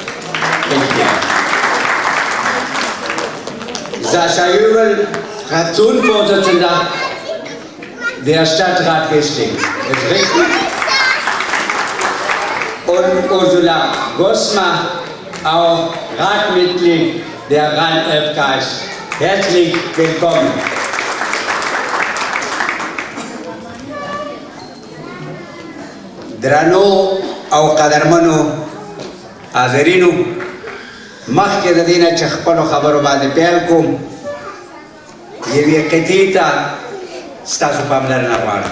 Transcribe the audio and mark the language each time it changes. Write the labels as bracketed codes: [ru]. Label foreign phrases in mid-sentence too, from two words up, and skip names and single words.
[de] Sascha Jürgen, Fraktionsvorsitzender der Stadtrat Westling. Ist richtig? Und Ursula Gosma, auch Ratmitglied der Rhein-Erft-Kreis. Herzlich willkommen. [ps] درنو او قدرمنو حاضرینو مخکې د دې نه چې خپلو خبرو باندې پیل کوم یوې قطعې ته ستاسو پاملرنه غواړم.